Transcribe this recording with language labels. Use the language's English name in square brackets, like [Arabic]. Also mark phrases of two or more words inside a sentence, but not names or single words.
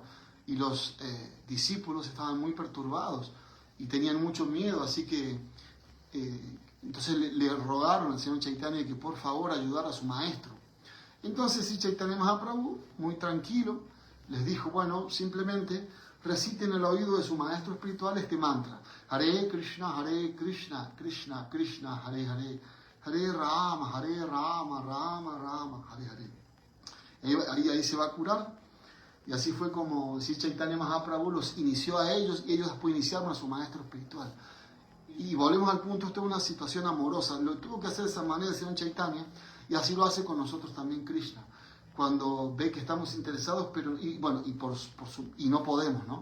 [Spanish] Y los discípulos estaban muy perturbados y tenían mucho miedo, así que entonces le rogaron al señor Chaitanya que por favor ayudara a su maestro. Entonces Sri Chaitanya Mahaprabhu, muy tranquilo, les dijo, simplemente reciten al oído de su maestro espiritual este mantra: Hare Krishna, Krishna Krishna, Hare Hare, Hare Rama, Rama Rama, Hare Hare. Ahí se va a curar. Y así fue como Sri Chaitanya Mahaprabhu los inició a ellos, y ellos después iniciaron a su maestro espiritual. Y volvemos al punto, esto es una situación amorosa. Lo tuvo que hacer de esa manera el señor Chaitanya, y así lo hace con nosotros también Krishna. Cuando ve que estamos interesados, y no podemos, ¿no?